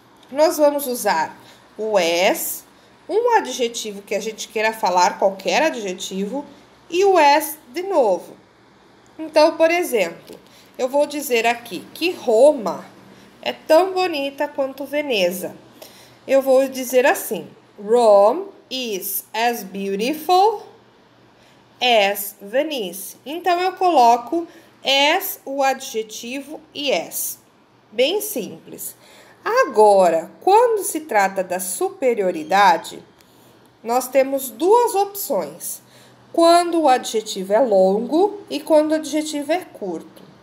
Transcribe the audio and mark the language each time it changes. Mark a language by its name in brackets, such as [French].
[Portuguese] Nós vamos usar o as, um adjetivo que a gente queira falar, qualquer adjetivo, e o as de novo. Então, por exemplo, eu vou dizer aqui que Roma é tão bonita quanto Veneza. Eu vou dizer assim: [English] Rome is as beautiful as Venice. [Portuguese] Então, eu coloco as, o adjetivo, e as. Bem simples. Agora, quando se trata da superioridade, nós temos duas opções. Quando o adjetivo é longo e quando o adjetivo é curto.